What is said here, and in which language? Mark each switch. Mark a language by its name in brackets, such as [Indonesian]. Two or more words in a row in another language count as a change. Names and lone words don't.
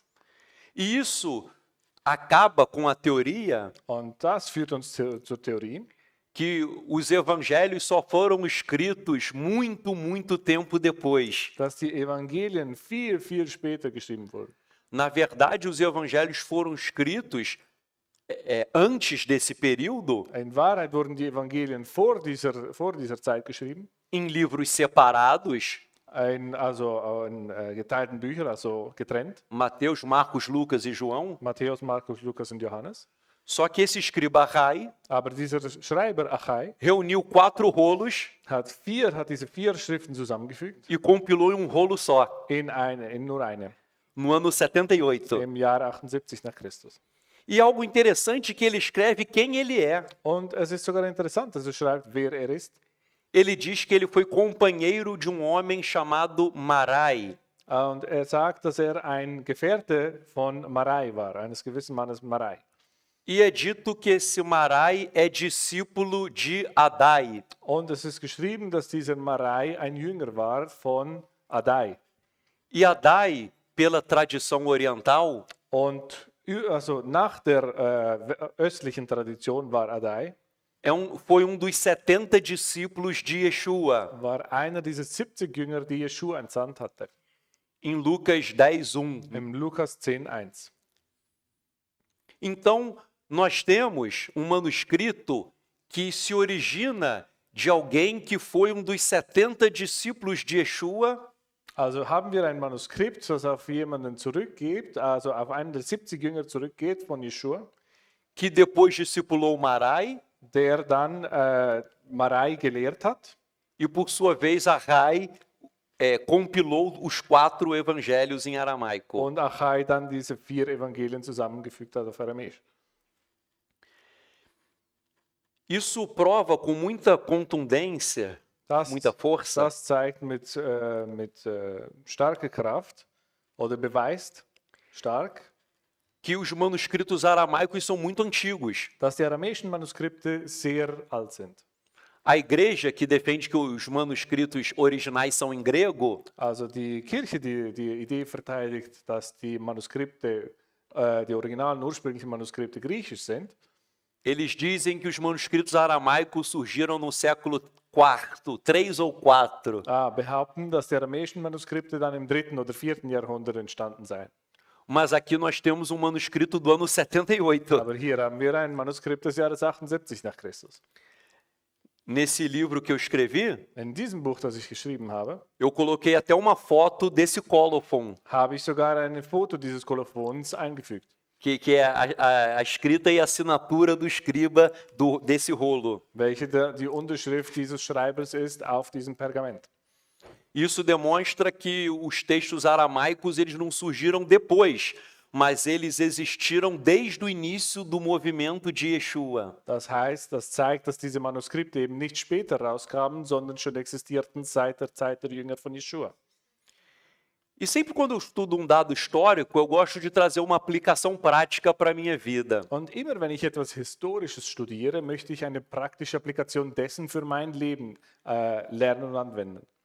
[Portuguese] E isso acaba com a teoria [German] Und das führt uns zur Theorie, [Portuguese] que os evangelhos só foram escritos muito tempo depois. [German] dass die Evangelien viel später geschrieben wurden. [Portuguese] Na verdade, os evangelhos foram escritos antes desse período, [German] In Wahrheit wurden die Evangelien vor dieser Zeit geschrieben, [Portuguese] em livros separados, [German] also in geteilten Büchern, also getrennt. [Portuguese] Mateus, Marcos, Lucas e João. [German] Matthäus, Markus, Lukas und Johannes. [Portuguese] Só que esse escriba Rai [German] Aber dieser Schreiber Achai [Portuguese] reuniu 4 rolos [German] hat diese 4 Schriften zusammengefügt [Portuguese] e compilou em rolo só, [German] in nur eine, [Portuguese] no ano 78. [German] im Jahr 78 nach Christus. [Portuguese] E algo interessante que ele escreve quem ele é. [German] Und es ist sogar interessant, dass er schreibt, wer er ist. [Portuguese] Ele diz que ele foi companheiro de homem chamado Marai. [German] Und er sagt, dass er ein Gefährte von Marai war, eines gewissen Mannes Marai. [Portuguese] E é dito que esse Marai é discípulo de Adai. [German] Und es ist geschrieben, dass dieser Marai ein Jünger war von Adai. [Portuguese] E Adai, pela tradição oriental, [German] Und Also nach der östlichen Tradition war Addai, [Portuguese] foi dos 70 discípulos de Yeshua, [German] war einer dieser 70 Jünger, die Jeschua entsandt hatte. [Portuguese] em Lucas 10:1. [German] Im Lukas 10,1. [Portuguese] Então, nós temos um manuscrito que se origina de alguém que foi dos 70 discípulos de Yeshua, [German] Also haben wir ein Manuskript, das auf jemanden zurückgeht, also auf einen der 70 Jünger zurückgeht von Jeschua, [Portuguese] que depois discipulou Marai, [German] der dann Marai gelehrt hat. [Portuguese] e por sua vez Arrai compilou os 4 evangelhos em aramaico. [German] Und Achai dann diese 4 Evangelien zusammengefügt hat auf Aramäisch. [Portuguese] Isso prova com muita contundência, muita força, [German] Das zeigt mit starker Kraft oder beweist stark, [Portuguese] que os manuscritos aramaicos são muito antigos. [German] dass die aramäischen Manuskripte sehr alt sind. [Portuguese] A igreja que defende que os manuscritos originais são em grego, [German] Also die Kirche, die Idee verteidigt, dass die Manuskripte, die originalen ursprünglichen Manuskripte griechisch sind. [Portuguese] eles dizem que os manuscritos aramaicos surgiram no século IV, 3 ou 4. [German] Behaupten, dass die aramäischen Manuskripte dann im 3. oder 4. Jahrhundert entstanden seien. [Portuguese] Mas aqui nós temos um manuscrito do ano 78. [German] Aber hier haben wir ein Manuskript des Jahres 78 nach Christus. [Portuguese] Nesse livro que eu escrevi, [German] In diesem Buch, das ich geschrieben habe, [Portuguese] eu coloquei até uma foto desse colophon, [German] habe ich sogar ein Foto dieses Kolophons eingefügt. [Portuguese] que é a escrita e a assinatura do escriba desse rolo. [German] Welche die Unterschrift dieses Schreibers ist auf diesem Pergament. [Portuguese] Isso demonstra que os textos aramaicos eles não surgiram depois, mas eles existiram desde o início do movimento de Yeshua. [German] Das heißt, das zeigt, dass diese Manuskripte eben nicht später rauskamen, sondern schon existierten seit der Zeit der Jünger von Jeschua. [Portuguese] E sempre quando eu estudo um dado histórico, eu gosto de trazer uma aplicação prática para a minha vida. [German] Und immer wenn ich etwas Historisches studiere, möchte ich eine praktische Applikation dessen für mein Leben lernen und anwenden.